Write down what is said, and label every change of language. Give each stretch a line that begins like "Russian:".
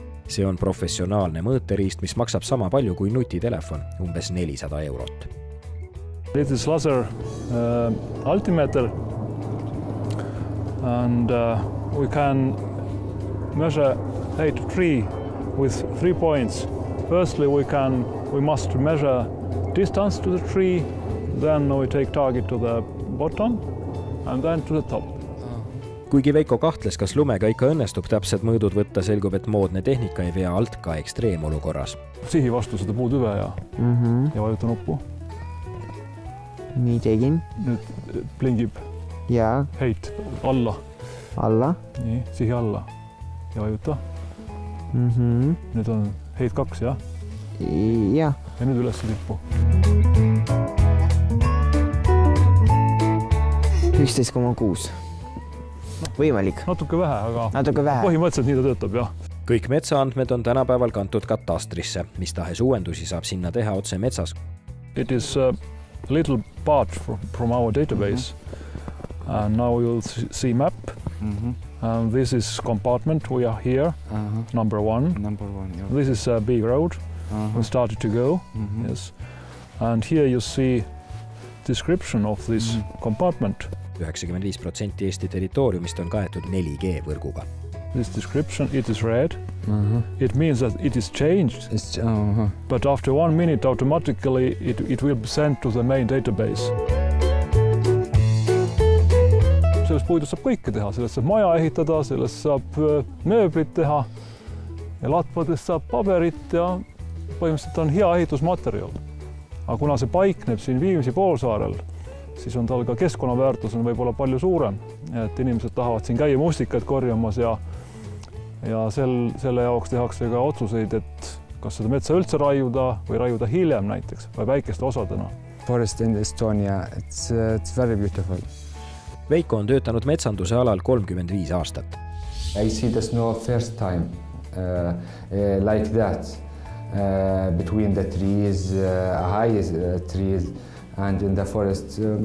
Estonian: See on professionaalne mõõteriist, mis maksab sama palju kui nutitelefon, umbes 400 eurot.
English: It is laser altimeter and we can measure a tree with 3 points. Firstly, we must measure distance to the tree, then we take target to the bottom and then to the top.
Estonian: Kuigi Veiko kahtles, kas lumega ikka õnnestub täpsed mõõdud võtta, selgub, et moodne tehnika ei vea alt ka ekstreemolukorras. Sihi vastu seda puutüve ja vajuta nuppu. Nii tegin. Nüüd blingib heit alla. Alla. Nii, sihi alla ja vajuta. Nüüd on Heit 2, jah? Jah. Ja nüüd üles tippu. 11,6. Võimalik. Natuke vähe, aga Natuke vähe. Põhimõtteliselt nii ta töötab, jah. Kõik metsaandmed on tänapäeval kantud katastrisse, mis tahes uuendusi saab sinna teha otse metsas.
English: It is a little part from our database. And now you'll see map. And this is compartment. We are here, number 1. Yeah. This is a big road. We started to go. Yes. And here you see description of this compartment.
Estonian: 95% Eesti territooriumist on kaetud 4G võrguga.
English: This description, it is red. It means that it is changed. But after 1 minute automatically it will be sent to the main database.
Estonian: Sellest puidust saab kõike teha, sellest saab maja ehitada, sellest saab mööblit teha ja latpadest saab paberit ja põhimõtteliselt on hea ehitusmaterjal. Aga kuna see paikneb siin Viimsi poolsaarel, siis on tal ka keskkonnaväärtus on võib-olla palju suurem, et inimesed tahavad siin käia mustikaid korjamas ja selle jaoks tehakse ka otsuseid, et kas seda metsa üldse raiuda või raiuda hiljem näiteks või väikeste osadena.
English: Forest in Estonia, it's very beautiful.
Estonian: Veiko on töötanud metsanduse alal 35 aastat.
English: I see the snow first time like that between the trees, high trees and in the forest.